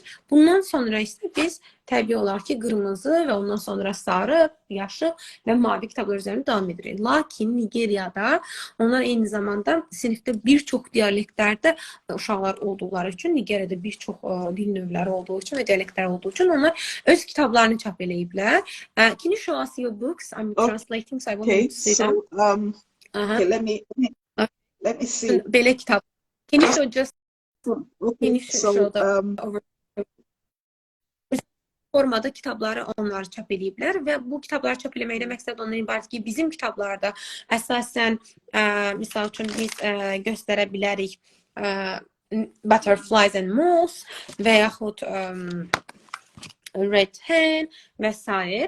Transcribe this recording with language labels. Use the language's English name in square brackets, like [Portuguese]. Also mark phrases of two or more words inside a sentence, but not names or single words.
[Azerbaijani] Bundan sonra isə biz təbii olaraq ki, qırmızı və ondan sonra sarı, yaşıl və mavi kitablar üzərində davam edirik. Lakin Nigeriyada onlar eyni zamanda sinifdə bir çox dialektlərdə uşaqlar olduqları üçün, Nigeriyada bir çox dil növləri olduğu üçün və dialektlər olduğu üçün onlar öz kitablarını çap eləyiblər. [English] Can you show us your books? I'm translating, so I want Okay, to see them. so okay, let me see. [Azerbaijani] Belə kitab. [English] Can you show just Okay, so [Azerbaijani] formada kitabları onlar çap ediblər və bu kitabları çap eləməkdə məqsəd ondan ibarət ki, bizim kitablarda əsasən misal üçün biz göstərə bilərik Butterflies and Moths və yaxud Red Hen və s.